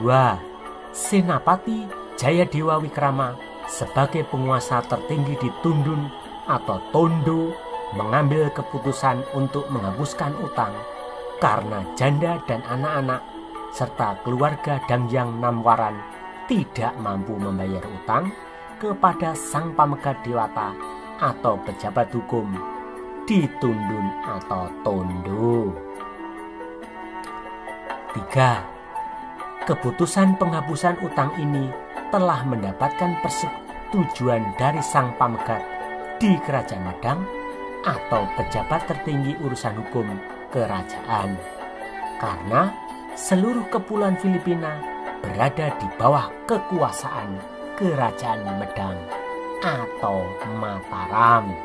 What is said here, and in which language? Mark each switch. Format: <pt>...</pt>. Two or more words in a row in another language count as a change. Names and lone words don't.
<id>Senapati Jayadewa Wikrama sebagai penguasa tertinggi di Tundun atau Tondo mengambil keputusan untuk menghapuskan utang karena janda dan anak-anak serta keluarga Dangyang Namwaran tidak mampu membayar utang kepada sang pamegat dewata atau pejabat hukum di Tundun atau Tondo. 3. Keputusan penghapusan utang ini telah mendapatkan persetujuan dari sang pamegat di Kerajaan Medang atau pejabat tertinggi urusan hukum kerajaan, karena seluruh kepulauan Filipina berada di bawah kekuasaan Kerajaan Medang atau Mataram.</id>